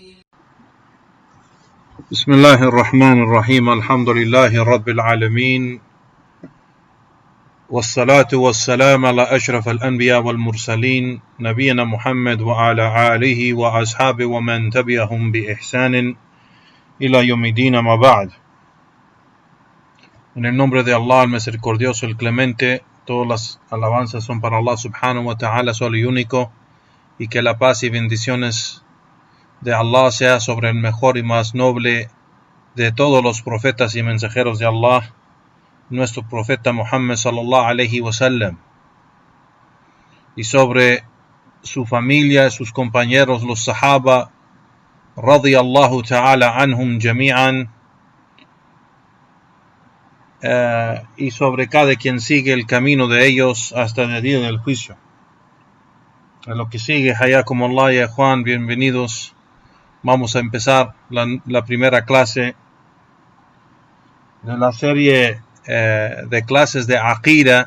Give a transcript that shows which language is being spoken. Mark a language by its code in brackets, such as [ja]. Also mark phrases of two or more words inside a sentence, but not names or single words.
[ar] بسم الله الرحمن الرحيم. الحمد لله رب العالمين، والصلاة والسلام على أشرف الأنبياء والمرسلين نبينا محمد وعلى آله وأصحابه ومن تبعهم بإحسان إلى يوم الدين ما بعد. [es] En el nombre de Allah, el misericordioso, el clemente, todas las alabanzas son para [ar] الله سبحانه وتعالى, [es] solo y único, y que la paz y bendiciones de Allah sea sobre el mejor y más noble de todos los profetas y mensajeros de Allah, nuestro profeta Muhammad [ar] صلى الله عليه وسلم, [es] y sobre su familia, sus compañeros, los sahaba, [ar] رضي الله تعالى عنهم جميعا, [es] y sobre cada quien sigue el camino de ellos hasta el día del juicio. En lo que sigue, [ar] حياكم الله يا [es] Juan, bienvenidos. Vamos a empezar la primera clase de la serie de clases de Aqida.